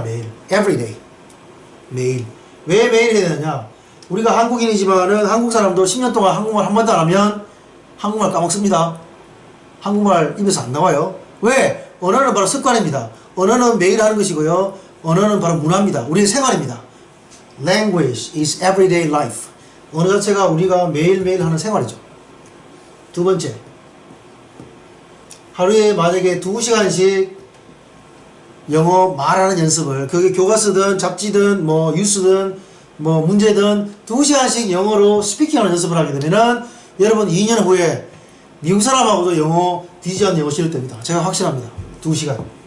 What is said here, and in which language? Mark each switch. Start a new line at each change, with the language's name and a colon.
Korean: 매일. Everyday. 매일. 왜 매일 해야 되느냐? 우리가 한국인이지만은 한국 사람도 10년 동안 한국말 한 번도 안 하면 한국말 까먹습니다. 한국말 입에서 안 나와요. 왜? 언어는 바로 습관입니다. 언어는 매일 하는 것이고요. 언어는 바로 문화입니다. 우리의 생활입니다.
English: Language is everyday life.
Korean: 언어 자체가 우리가 매일매일 하는 생활이죠. 두 번째, 하루에 만약에 2시간씩 영어 말하는 연습을, 그게 교과서든 잡지든 뭐 뉴스든 뭐 문제든 2시간씩 영어로 스피킹하는 연습을 하게 되면은 여러분 2년 후에 미국 사람하고도 영어 뒤지지 않는 영어 실력 됩니다. 제가 확신합니다. 2시간.